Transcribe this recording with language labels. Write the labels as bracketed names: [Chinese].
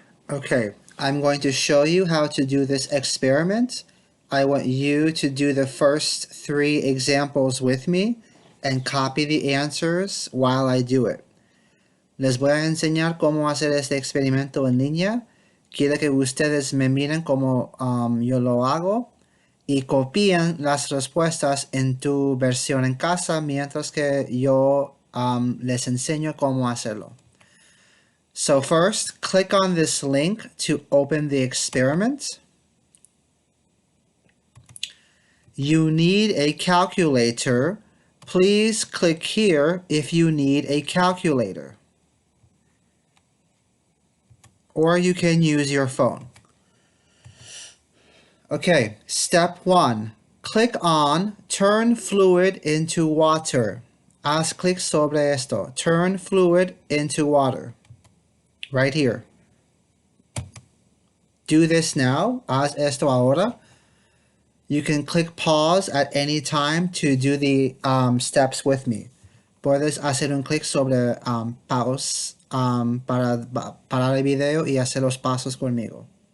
[English] Okay, I'm going to show you how to do this experiment. I want you to do the first 3 examples with me and copy the answers while I do it. [Spanish] Les voy a enseñar cómo hacer este experimento en línea. Quiero que ustedes me miren cómo yo lo hago y copien las respuestas en tu versión en casa mientras que yo les enseño cómo hacerlo. [English] So first, click on this link to open the experiment. You need a calculator. Please click here if you need a calculator. Or you can use your phone. Okay, step 1. Click on Turn Fluid into Water. [Spanish] Haz clic sobre esto. Turn fluid into water. [English] Right here. Do this now. [Spanish] Haz esto ahora. [English] You can click pause at any time to do the steps with me. [Spanish] Puedes hacer un clic sobre pause para parar el video y hacer los pasos conmigo.